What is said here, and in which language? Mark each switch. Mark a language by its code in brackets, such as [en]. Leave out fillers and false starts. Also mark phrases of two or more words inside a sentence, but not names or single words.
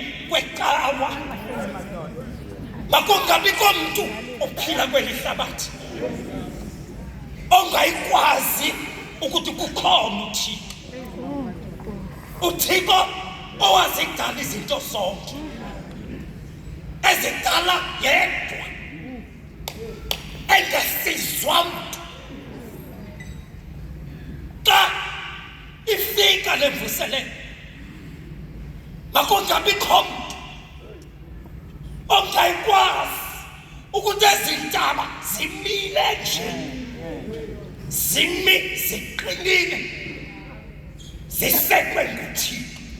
[xh] kwecawa. Makungabikho umuntu ophila kweli hlabathi ongayikwazi ukuthi kukhona uThixo. uThixo owazidala izinto zonke, ezidala yedwa, engasizwa muntu. Xa ifika le mvuselelo, makungabikho muntu ongayikwazi ukuthi ezintaba zimile nje, ziqinile, zisekwe nguThixo.